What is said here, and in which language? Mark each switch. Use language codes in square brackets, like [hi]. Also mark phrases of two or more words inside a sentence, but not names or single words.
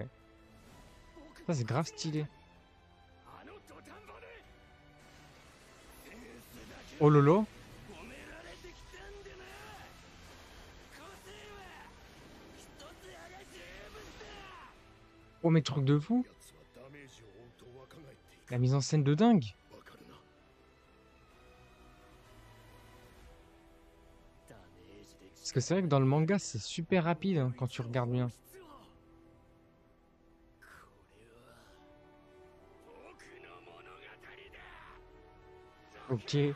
[fr] Ça, c'est grave stylé. Oh lolo. Oh, mais truc de fou. [ja] 奴はダメージを負うと若返っていく。 [fr] La mise en scène de dingue. [ja] わかるな。 [fr] Parce que c'est vrai que dans le manga, c'est super rapide hein, quand tu regardes bien. Ok.